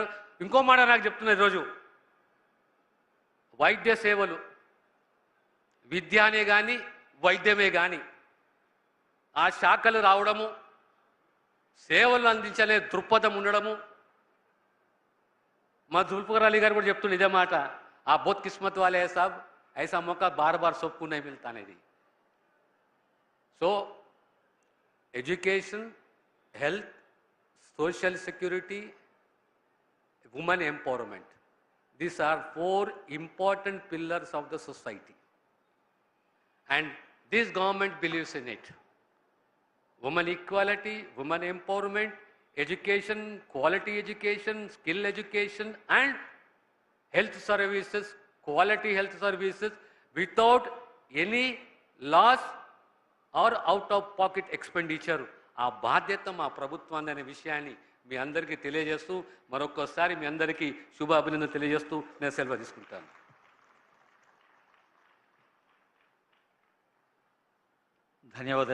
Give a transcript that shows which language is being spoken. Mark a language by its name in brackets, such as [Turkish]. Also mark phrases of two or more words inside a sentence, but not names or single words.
[Telugu] ఇంకో మాట నాకు చెప్తున్నా, ఈరోజు వైద్య సేవలు విద్యానే కానీ వైద్యమే కానీ ఆ శాఖలు రావడము, సేవలు అందించలే దృక్పథం ఉండడము. మా జుల్ఫికర్ అలీ గారు కూడా చెప్తుండే ఇదే మాట, ఆ [Hindi] बहुत किस्मत वाले साहब ऐसा मौका बार बार सबको नहीं मिलता [Telugu] అనేది. [English] So education, health, social security, women empowerment, these are 4 important pillars of the society and this government believes in it. Women equality, women empowerment, education, quality education, skill education and health services, quality health services without any loss or out of pocket expenditure. [Telugu] ఆ బాధ్యత మా ప్రభుత్వాన్ని అనే విషయాన్ని మీ అందరికీ తెలియజేస్తూ మరొకసారి మీ అందరికీ శుభ అభినందనలు తెలియజేస్తూ నేను సెలవు తీసుకుంటాను. ధన్యవాదాలు.